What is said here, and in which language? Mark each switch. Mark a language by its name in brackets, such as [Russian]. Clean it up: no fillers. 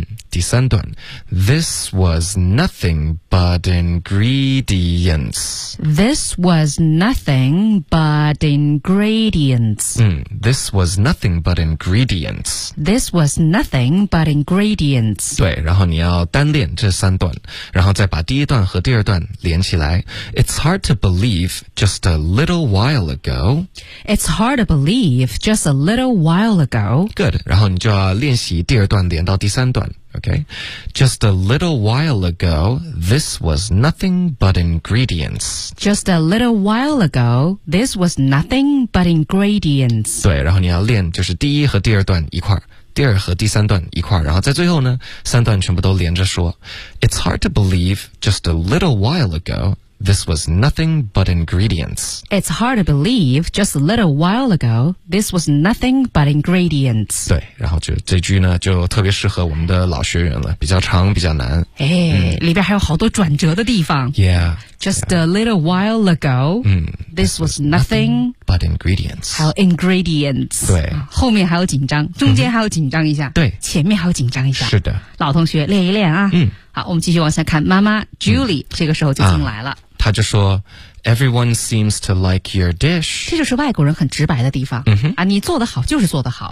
[Chinese] 第三段 [English] this was nothing but ingredients. This was nothing but ingredients.、 this was nothing but ingredients. This was nothing but ingredients. [Chinese] 对，然后你要单练这三段，然后再把第一段和第二段连起来。 [English] It's hard to believe just a little while ago. It's hard to believe just a little while ago. Good. [Chinese] 然后你就要练习第二段连到第三段。 [English] Okay, just a little while ago, this was nothing but ingredients. Just a little while ago, this was nothing but ingredients. [Chinese] 对，然后你要练就是第一和第二段一块儿，第二和第三段一块儿，然后在最后呢，三段全部都连着说。 [English] It's hard to believe just a little while ago. This was nothing but ingredients. It's hard to believe just a little while ago, this was nothing but ingredients. [Chinese] 对，然后就这句呢就特别适合我们的老学员了，比较长比较难。哎、里边还有好多转折的地方。 [English] Yeah. Just a little while ago, this was nothing but ingredients. [Chinese] 还有 ingredients. 对。后面还有紧张，中间还有紧张一下。对。前面还有紧张一下。是的。老同学练一练啊。好，我们继续往下看。妈妈 Julie、这个时候就进来了。她就说 [English] ,Everyone seems to like your dish. [Chinese] 这就是外国人很直白的地方。啊，你做得好就是做得好。